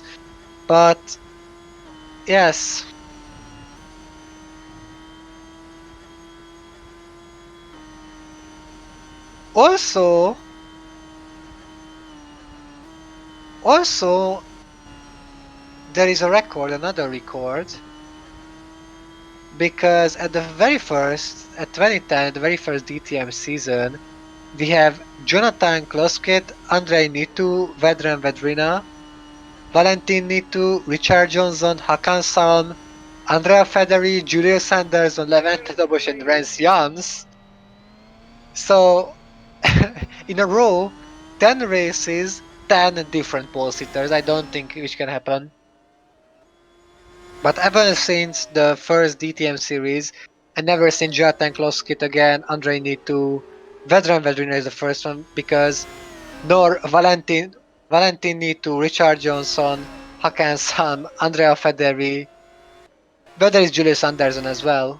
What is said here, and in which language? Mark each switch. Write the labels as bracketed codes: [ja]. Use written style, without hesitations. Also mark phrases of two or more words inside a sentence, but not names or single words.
[en] But yes, also, also there is a record, another record, because at 2010, the very first DTM season, we have Jonathan Kloskett, Andrei Nitu, Vedran Vedrina, Valentin Nitu, Richard Johnson, Hakan Salm, Andrea Federi, Julius Anderson, Levente Dobos, and Rance Jans. So, in a row, 10 races, 10 different pole sitters. I don't think which can happen. But ever since the first DTM series, I never seen Jonathan Kloskit again, Andrei Nitu, Vedran Vedrina is the first one because nor Valentin Nitu, Richard Johnson, Hakan Sam, Andrea Federi, but there is Julius Anderson as well.